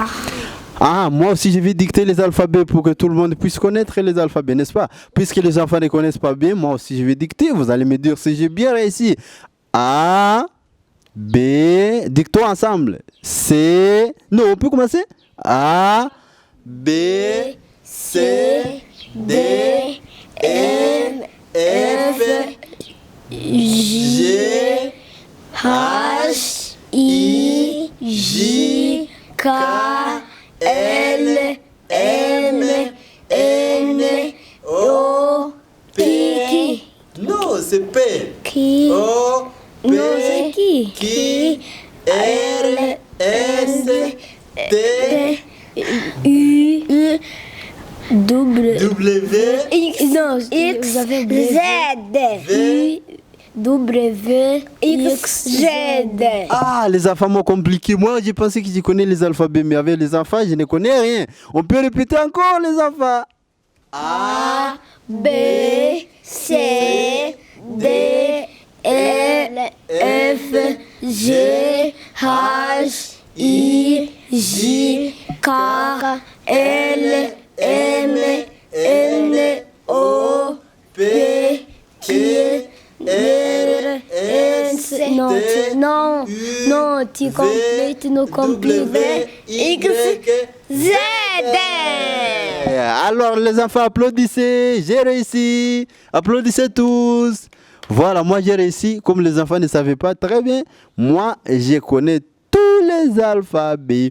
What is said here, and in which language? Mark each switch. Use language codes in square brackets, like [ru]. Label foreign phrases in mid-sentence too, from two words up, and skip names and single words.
[fr] Ah, moi aussi je vais dicter les alphabets pour que tout le monde puisse connaître les alphabets, n'est-ce pas? Puisque les enfants ne connaissent pas bien, moi aussi je vais dicter. Vous allez me dire si j'ai bien réussi. A, B, dictons ensemble. C, non, on peut commencer? A, B, C, D, E, F, G, H, I, J, K, L, M, N, O, P. Non, c'est P. Qui? O, P, Non, c'est qui? Qui, R, S, T, U, W, W, non, X, Z, V, W, X, Z. Ah, les enfants m'ont compliqué. Moi, j'ai pensé que je connais les alphabets, mais avec les enfants, je ne connais rien. On peut répéter encore, les enfants. A, B, C, D, E, F, G, H, I, J, K, L, M, N, O, P, Q, R, S, non, tu complètes nos complets, X, Z. Alors, les enfants, applaudissez. J'ai réussi. Applaudissez tous. Voilà, moi j'ai réussi. Comme les enfants ne savaient pas très bien, moi je connais tous les alphabets.